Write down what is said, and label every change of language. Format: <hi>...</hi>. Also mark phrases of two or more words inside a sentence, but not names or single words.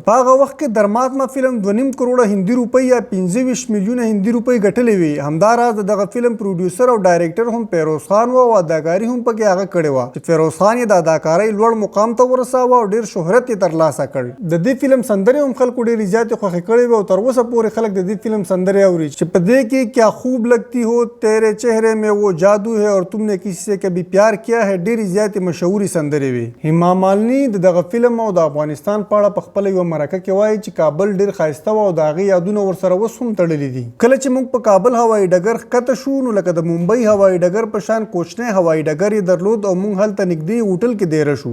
<ps>په هغه وخت کې درماتما فلم 2.5 کروڑه هندي روپۍ یا 25 میلیونه هندي روپۍ ګټلې وي. همداراز دغه فلم پروډیوسر او ډایرکټر هم پیروز خان و او اداکاري هم پکې هغه کړې وه چې پیروز خان یې د اداکارۍ لوړ مقام ته ورساوه او ډېر شهرت یې ترلاسه کړ. د دې فلم سندرې هم خلکو ډېرې زیاتې خوښې کړې وې او تر اوسه پورې خلک د دې فلم سندرې اوري چې په دې کې کیا خوب لگتی ہو تیرے چہرے میں وہ جادو ہے اور تم نے کسی سے کبھی پیار کیا ہے ډېرې زیاتې مشهوري سندرې وي. هیما مالنی دغه فلم او د افغانستان په اړه په خپله یوه مرکه کې وایي چې کابل ډېر ښایسته و او د هغې یادونه ورسره اوس هم تړلي دي. کله چې موږ په کابل هوایي ډګر ښکته شو نو لکه د ممبۍ هوایي ډګر په شان کوچنی هوایي ډګر یې درلود او موږ هلته نږدې هوټل کې دیره شو.</ps>